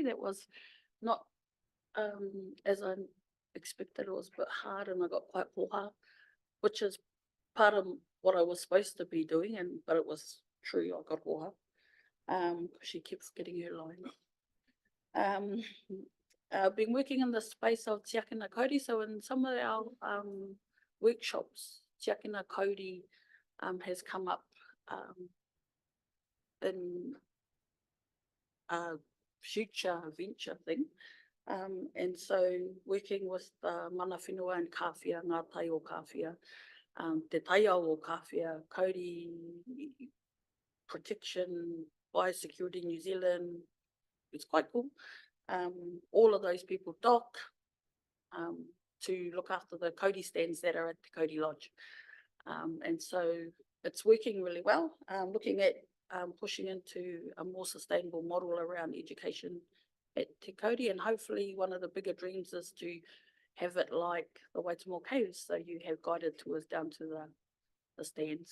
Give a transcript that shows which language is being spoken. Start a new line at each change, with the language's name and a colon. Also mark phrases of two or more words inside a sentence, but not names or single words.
English: That was not, as I expected. It was a bit hard and I got quite poha, which is part of what I was supposed to be doing, but it was true, I got poha. She keeps getting her line. I've been working in the space of
Māori: tiakina kauri,
English: so in some of our workshops,
Māori: tiakina kauri
English: has come up in a future venture thing. And so working with the
Māori: mana whenua
English: and kawhia,
Māori: ngā tai o kawhia, te taia o kawhia,
English: kauri protection, biosecurity New Zealand, it's quite cool. All of those people dock to look after the kauri stands that are at the Kauri Lodge. And so it's working really well, looking at pushing into a more sustainable model around education at Te Kauri, and hopefully one of the bigger dreams is to have it like the Waitemore Caves, so you have guided tours down to the stands.